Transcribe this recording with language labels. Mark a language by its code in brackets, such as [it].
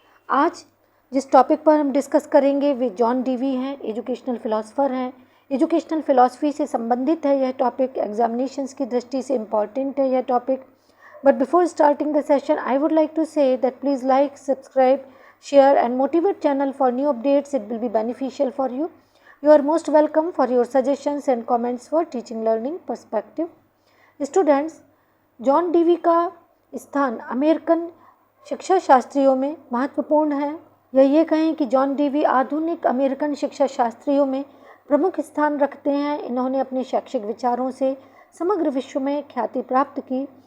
[hi] आज जिस टॉपिक पर हम डिस्कस करेंगे वे जॉन डीवी हैं, एजुकेशनल फ़िलासफ़र हैं। एजुकेशनल फ़िलासफ़ी से संबंधित है यह टॉपिक, एग्जामिनेशंस की दृष्टि से इम्पॉर्टेंट है यह topic. [en] But before starting the session I would like to say that please like, subscribe, share and motivate channel for new updates. It will be beneficial for you. You are most welcome for your suggestions and comments for teaching learning perspective. [hi] Students, John Dewey का स्थान American शिक्षा शास्त्रियों में महत्वपूर्ण है, या ये कहें कि जॉन डीवी आधुनिक अमेरिकन शिक्षा शास्त्रियों में प्रमुख स्थान रखते हैं। इन्होंने अपने शैक्षिक विचारों से समग्र विश्व में ख्याति प्राप्त की।